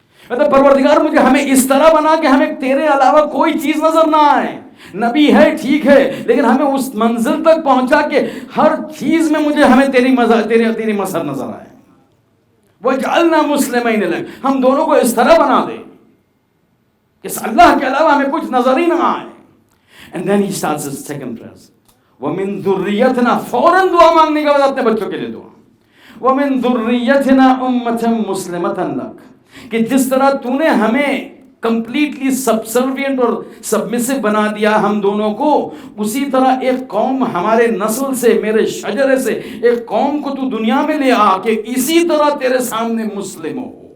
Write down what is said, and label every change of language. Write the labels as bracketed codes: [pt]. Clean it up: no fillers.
[ur] مطلب پروردگار مجھے ہمیں اس طرح بنا کہ ہمیں تیرے علاوہ کوئی چیز نظر نہ آئے. نبی ہے ٹھیک ہے، لیکن ہمیں اس منزل تک پہنچا کہ ہر چیز میں ہمیں تیری مظہر نظر آئے. [ar] وَجْعَلْنَا مُسْلِمَيْنِ لَكَ، [ur] ہم دونوں کو اس طرح بنا دے کہ اللہ کے علاوہ ہمیں کچھ نظر ہی نہ آئے. [en] And then he starts his second prayer. [ar] وَمِن ذُرِّيَّتِنَا، [ur] فوراً دعا مانگنے کے بعد اپنے بچوں کے لیے دعا. [ar] وَمِن ذُرِّيَّتِنَا أُمَّةً مُسْلِمَةً لَكَ، [ur] کہ جس طرح تو نے ہمیں کمپلیٹلی سبسروینٹ اور سبمسو بنا دیا ہم دونوں کو، اسی طرح ایک قوم ہمارے نسل سے، میرے شجرے سے ایک قوم کو تو دنیا میں لے آ کہ اسی طرح تیرے سامنے مسلم ہو.